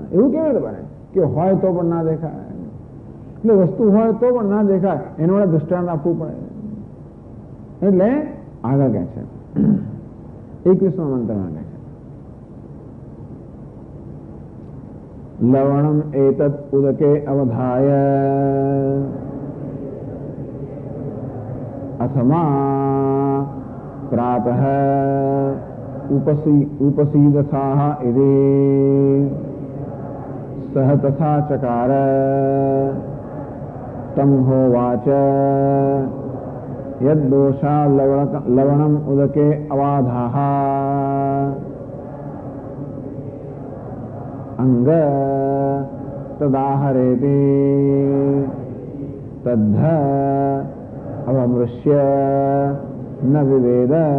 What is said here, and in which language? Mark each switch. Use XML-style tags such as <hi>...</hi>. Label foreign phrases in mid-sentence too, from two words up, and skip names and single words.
<gu>એવું કેવી રીતે બને કે હોય તો પણ ના દેખાય? એટલે વસ્તુ હોય તો પણ ના દેખાય, એનું વડે દૃષ્ટાંત આપવું પડે. એટલે આગળ કહે છે 21મા મંત્રમાં કહે છે</gu> <sa>लवणम एतत् उदके अवधाय अथमा प्रातः उपसीदथाः इति सह तथा चकार तम होवाच यद्दोषा लवणम उदके अवाधाः अंग तदाहरेति तद्ध अवमृश्य न विवेद।</sa>